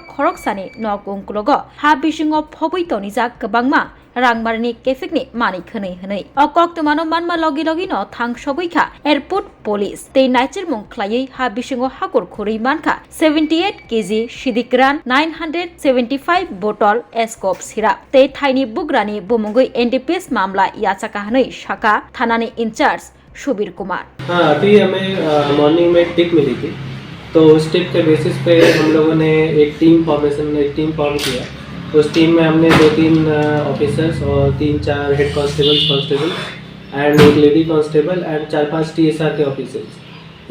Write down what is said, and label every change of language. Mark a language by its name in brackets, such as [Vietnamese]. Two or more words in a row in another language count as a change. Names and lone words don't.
[Kok Borok] खरकसानि नक उंकुलग हा बिसिंग फबै तनिजाक गोबांमा रांमारनि केफिकनि मानिक होनै होनै अकक्तमानो मानमा लगी लगी न थां सबैखा [English] airport police [Kok Borok] तै नायचिरमुं खालायै हा बिसिंग हाखर खोरै मानखा 78 केजी सिदिकरान 975 बोतल एस्कप सिराप तै थाइनि बुग्रानि बुमुंगै एनडीपीएस मामला याचाका हनै शाखा थानानि इंचार्ज सुबीर कुमार। [Hindi] हाँ, अभी हमें मॉर्निंग में टिप मिली थी, तो उस टिप के बेसिस पे हम लोगों ने एक [English] team form [Hindi] किया। उस टीम में हमने 2-3 ऑफिसर्स और 3-4 [English] head constable and [Hindi] एक [English] lady constable and [Hindi] 4-5 टीएसआर के ऑफिसर्स,